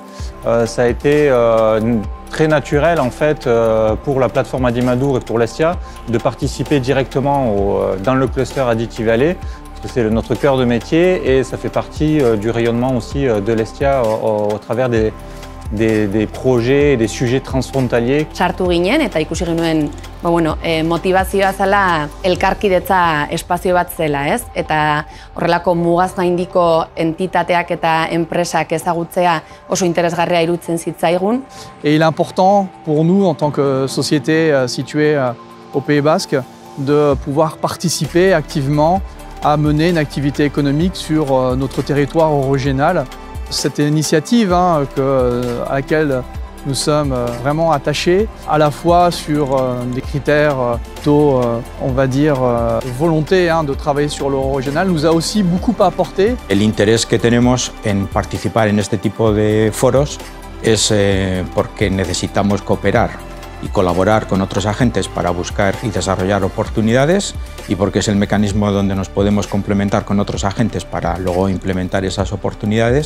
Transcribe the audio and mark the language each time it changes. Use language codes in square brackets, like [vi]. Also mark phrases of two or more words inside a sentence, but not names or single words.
[fr] Ça a été très naturel en fait pour la plateforme Madimadour et pour l'Estia de participer directement dans le cluster Additive Valley. C'est notre cœur de métier et ça fait partie du rayonnement aussi de l'Estia au travers des projets et des sujets transfrontaliers. [eu] Sartu ginen eta ikusi genuen motivazioa zela elkarkidetza espazio bat zela, ez? Eta horrelako mugaz gaindiko entitateak eta enpresak ezagutzea oso interesgarria iruditzen zitzaigun. [fr] Et il est important pour nous en tant que société située au Pays Basque de pouvoir participer activement à mener une activité économique sur notre territoire régional. Cette initiative à laquelle nous sommes vraiment attachés, à la fois sur des critères plutôt, on va dire, volonté de travailler sur l'euro régional, nous a aussi beaucoup apporté. [es] El interés que tenemos en participar en este tipo de foros es porque necesitamos cooperar y colaborar con otros agentes para buscar y desarrollar oportunidades y porque es el mecanismo donde nos podemos complementar con otros agentes para luego implementar esas oportunidades.